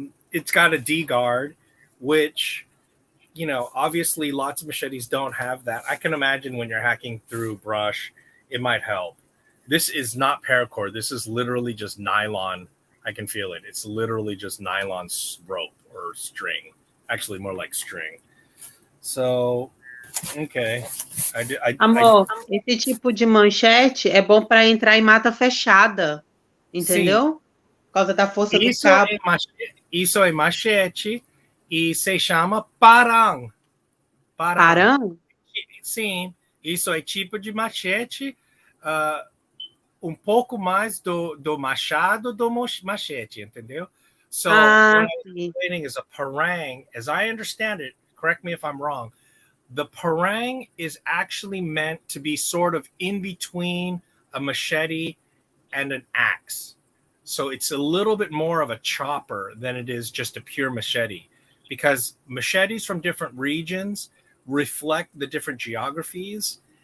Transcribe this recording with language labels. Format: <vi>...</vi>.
<en>It's got a D guard, which, obviously lots of machetes don't have that. I can imagine when you're hacking through brush, it might help. This is not paracord. This is literally just nylon. I can feel it. It's literally just nylon rope or string. Actually, more like string. So, okay.</en> <pt>Amor, esse tipo de manchete é bom para entrar em mata fechada, Sim, entendeu? Por causa da força do cabo. isso é machete e se chama parang. Parang. Parão? Sim, isso é tipo de machete, pouco mais do machado do machete, entendeu?</pt> <en>So what I was</en> <pt>Sim.</pt> <en>explaining is a parang, as I understand it, correct me if I'm wrong, the parang is actually meant to be sort of in between a machete and an axe. So it's a little bit more of a chopper than it is just a pure machete, because machetes from different regions reflect the different geographies.</en>